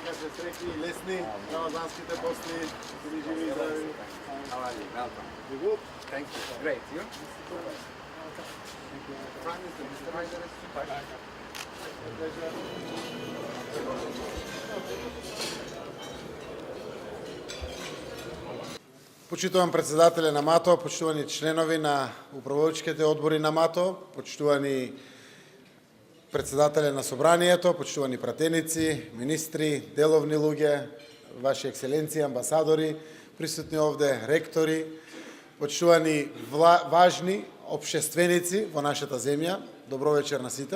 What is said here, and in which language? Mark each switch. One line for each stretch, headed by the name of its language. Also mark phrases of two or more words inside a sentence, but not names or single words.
Macedonian: среќни и лесни рамазанските пости. Били живи и здрави.
English: How are you? Welcome. You good? Thank you. Great. You? Prime Minister, Mr. Haider is super.
Macedonian: Почитувам председателе на МАТО, почитувани членови на управувачките одбори на МАТО, почитувани председателе на собранието, почитувани пратеници, министри, деловни луѓе, ваши екселенции, амбасадори, присутни овде, ректори, почитувани важни општественици во нашата земја, добро вечер на сите.